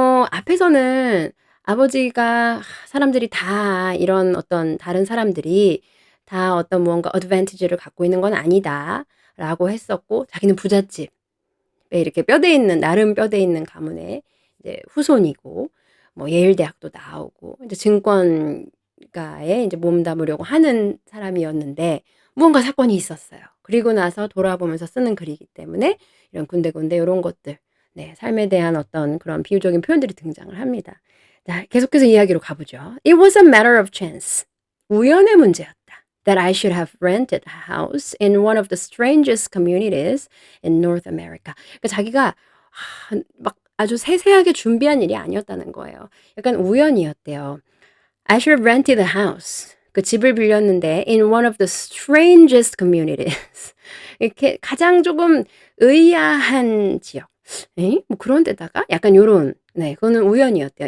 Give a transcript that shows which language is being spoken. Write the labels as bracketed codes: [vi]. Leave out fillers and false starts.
[ko] 앞에서는 아버지가 사람들이 다 이런 어떤 다른 사람들이 다 어떤 무언가 어드밴티지를 갖고 있는 건 아니다.'라고 했었고 자기는 부잣집에 이렇게 뼈대 있는 나름 뼈대 있는 가문의 이제 후손이고 뭐 예일 대학도 나오고 이제 증권가에 이제 몸담으려고 하는 사람이었는데 무언가 사건이 있었어요. 그리고 나서 돌아보면서 쓰는 글이기 때문에 이런 군데군데 요런 것들 네 삶에 대한 어떤 그런 비유적인 표현들이 등장을 합니다. 자 계속해서 이야기로 가보죠. [en] It was a matter of chance. [ko] 우연의 문제였다. [en] That I should have rented a house in one of the strangest communities in North America. [ko] 그러니까 자기가 막 아주 세세하게 준비한 일이 아니었다는 거예요. 약간 우연이었대요. [en] I should have rented a house. [ko] 그 집을 빌렸는데 [en] in one of the strangest communities. [ko] 이렇게 가장 조금 의아한 지역. 에? 뭐 그런 데다가 약간 요런 네 그거는 우연이었대요.